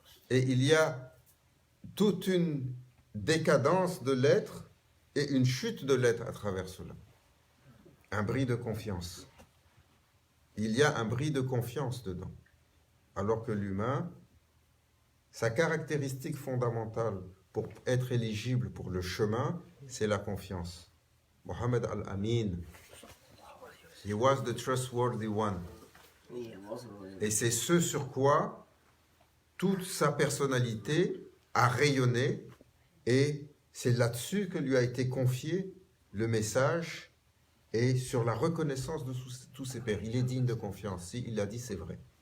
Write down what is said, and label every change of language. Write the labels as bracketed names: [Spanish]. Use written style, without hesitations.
[French] Et il y a toute une décadence de l'être et une chute de l'être à travers cela. Un bris de confiance. Il y a un bris de confiance dedans. Alors que l'humain, sa caractéristique fondamentale pour être éligible pour le chemin, c'est la confiance. [English] Muhammad al-Amin, he was the trustworthy one. [French] Et c'est ce sur quoi toute sa personnalité a rayonné et C'est là-dessus que lui a été confié le message et sur la reconnaissance de tous ses pères. Il est digne de confiance. Si il l'a dit, c'est vrai.